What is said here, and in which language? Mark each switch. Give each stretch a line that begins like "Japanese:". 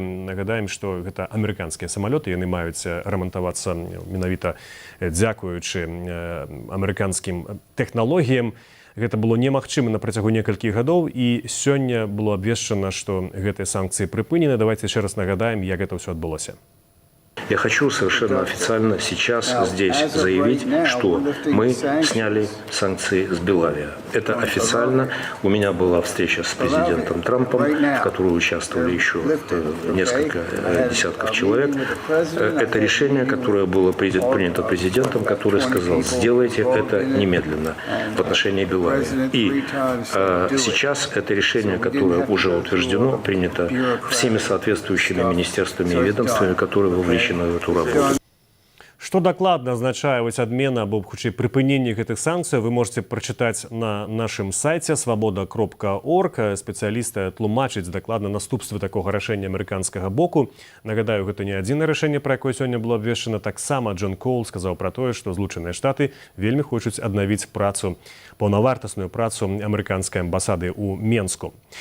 Belarusian: Нагадаем, што гэта амерыканскія самалёты, яны маюць рамантавацца менавіта дзякуючы амерыканскім тэхналогіям. Гэта было немагчыма на працягу некалькіх гадоў, і сёння было абвешчана, што гэтыя санкцыі прыпынены. Давайте яшчэ раз нагадаем, як гэта ўсё адбылося.
Russian: Я хочу совершенно официально сейчас здесь заявить, что мы сняли санкции с Белавия. Это официально. У меня была встреча с президентом Трампом, в которой участвовали еще несколько десятков человек. Это решение, которое было принято президентом, который сказал, сделайте это немедленно в отношении Белавия. И сейчас это решение, которое уже утверждено, принято всеми соответствующими министерствами и ведомствами, которые вовлечены в эту работу.
Belarusian: Што дакладна азначае адмена або хутчэй прыпыненне гэтых санкцый, вы можете прачытаць на нашым сайце свабода.орг. Спецыялісты тлумачаць дакладна наступствы такога рашэння амерыканскага боку. Нагадаю, гэта не адзінае рашэнне, пра якое сёння было абвешчана. Таксама Джон Коул сказаў пра тое, што Злучаныя Штаты вельмі хочуць аднавіць працу, паўнавартасную працу амерыканскай амбасады ў Менску.